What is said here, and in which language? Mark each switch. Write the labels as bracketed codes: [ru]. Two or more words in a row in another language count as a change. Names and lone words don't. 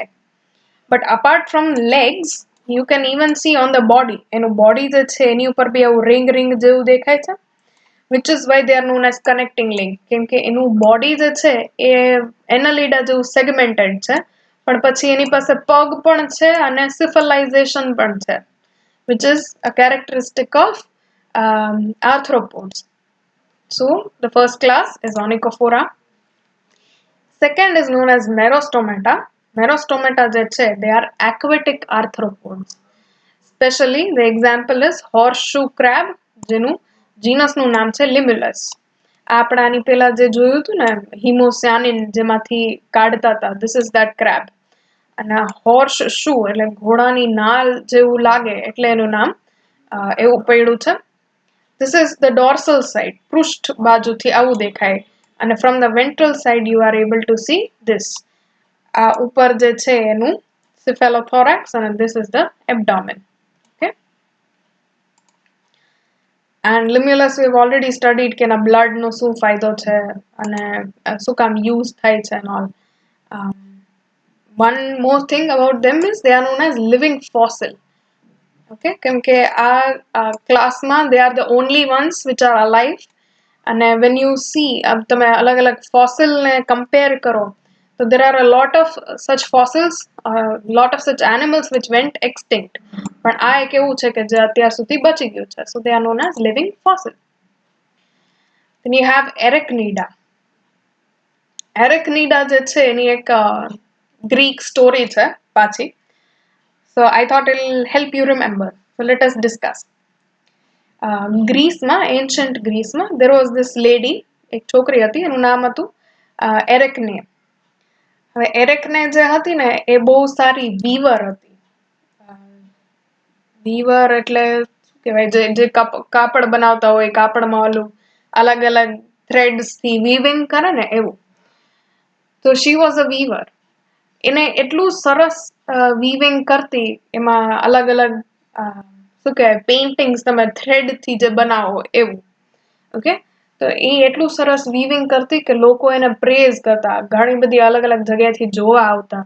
[en] But apart from legs, you can even see on the body, [gu] એનું body જે છે એની ઉપર બી આવું ring જેવું દેખાય છે, [en] which is why they are known as connecting link. [gu] કેમ કે એનું body જે છે એ annelida જેવું segmented છે, પણ પછી એની પાસે પગ પણ છે અને syphilization પણ છે, [en] which is a characteristic of arthropods. So the first class is Onychophora. Second is known as Merostomata. [gu] Merostomata જે છે, [en] they are aquatic arthropods. Especially the example is horseshoe crab, [gu] જેનું genus નું નામ છે Limulus. આપણે આની પહેલા જે જોયું હતું ને હિમોસ્યાનિન જેમાંથી કાઢતા હતા, [en] this is that crab. [gu] અને horseshoe એટલે ઘોડાની નાલ જેવું લાગે એટલે એનું નામ એવું પડ્યું છે. [en] This is the dorsal side, [gu] પૃષ્ઠ બાજુથી આવું દેખાય, અને [en] from the ventral side you are able to see this. [gu] આ ઉપર જે છે એનું [en] cephalothorax and this is the abdomen. Okay, and Limulus we have already studied [gu] કે એના blood નો શું ફાયદો છે અને શું કામ use થાય છે [en] and all. One more thing about them is they are known as living fossil. Okay, [gu] કેમ કે આ ક્લાસમાં [en] they are the only ones which are alive. And when you see [gu] તમે અલગ અલગ fossil ને compare કરો, [en] so there are a lot of such fossils, lot of such animals which went extinct. [gu] પણ આ એક એવું છે કે જે અત્યાર સુધી બચી ગયું છે. [en] So they are known as living fossil. Then you have Arachnida. [gu] Arachnida જે છે એની એક Greek story છે પાછી. [en] So I thought it will help you remember. So let us discuss. [gu] ગ્રીસમાં, એન્શન્ટ ગ્રીસમાં [en] there was this lady, [gu] એક છોકરી હતી, એનું નામ હતું એરેકને. હવે એરેકને જે હતી ને એ બહુ સારી વીવર હતી. વીવર એટલે શું કહેવાય, જે કાપડ બનાવતા હોય, કાપડમાં ઓલું અલગ અલગ થ્રેડ્સ થી વીવિંગ કરે ને એવું. [en] તો she was a weaver. [gu] એને એટલું સરસ વીવિંગ કરતી, એમાં અલગ અલગ શું કહેવાય પેઇન્ટિંગ્સ તમે થ્રેડ થી જે બનાવો એવું. ઓકે, તો એ એટલું સરસ વીવિંગ કરતી કે લોકો એને પ્રેઝ કરતા, ઘણી બધી અલગ અલગ જગ્યાથી જોવા આવતા.